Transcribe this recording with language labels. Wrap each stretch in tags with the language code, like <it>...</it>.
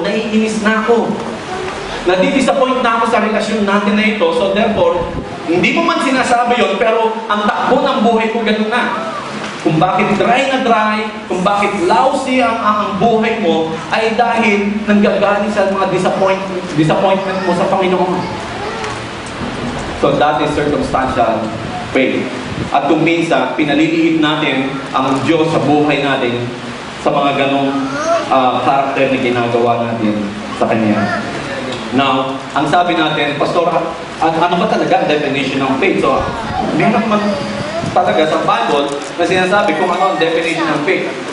<tl>Naiinis na ako. Nadidisappoint na ako sa relasyon natin na ito. So therefore, hindi mo man sinasabi yon, pero ang takbo ng buhay ko ganun na. Kung bakit dry na dry, kung bakit lousy ang buhay mo, ay dahil nanggagaling sa mga disappointment mo sa Panginoon.</tl> <en>So that is circumstantial faith.</en> <tl>At kung minsan, pinaliliit natin ang Diyos sa buhay natin sa mga ganong karakter na ginagawa natin sa Kanya. Now, ang sabi natin, Pastor, ano ba talaga ang definition ng faith? So, meron man talaga sa Bible na sinasabi kung ano ang definition ng faith.</tl>